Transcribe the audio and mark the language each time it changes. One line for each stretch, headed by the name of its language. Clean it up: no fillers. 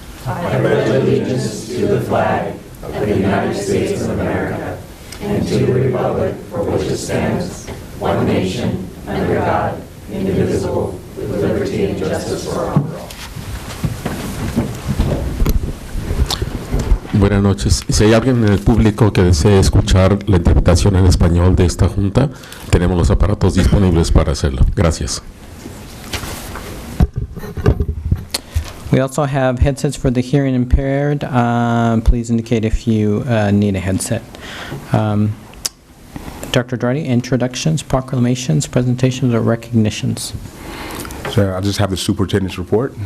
English: I pledge allegiance to the flag of the United States of America and to the republic for which it stands, one nation, under God, indivisible, with liberty and justice for all.
Spanish: Buenas noches. Si hay alguien en el público que desee escuchar la interpretación en español de esta junta, tenemos los aparatos disponibles para hacerlo. Gracias.
English: We also have headsets for the hearing impaired. Please indicate if you need a headset. Dr. Drady, introductions, proclamations, presentations, or recognitions? So I'll just have the superintendent's report.